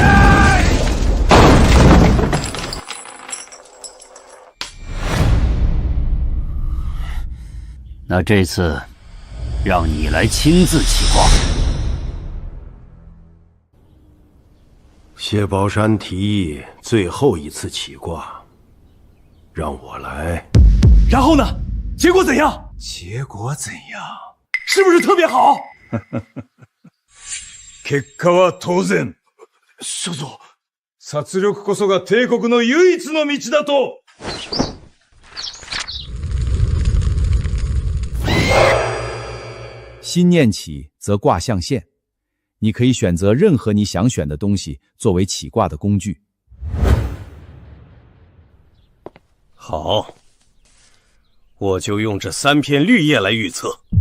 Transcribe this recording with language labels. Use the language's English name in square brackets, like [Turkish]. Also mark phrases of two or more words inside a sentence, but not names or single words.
[Chinese] 那这次让你来亲自起卦。谢宝山提议最后一次起卦，让我来。然后呢？结果怎样？结果怎样？是不是特别好？ [Japanese] 結果は当然。少佐、殺戮こそが帝国の唯一の道だと。 [Chinese] 心念起则卦象现， 你可以选择任何你想选的东西作为起卦的工具。好，我就用这3片绿叶来预测。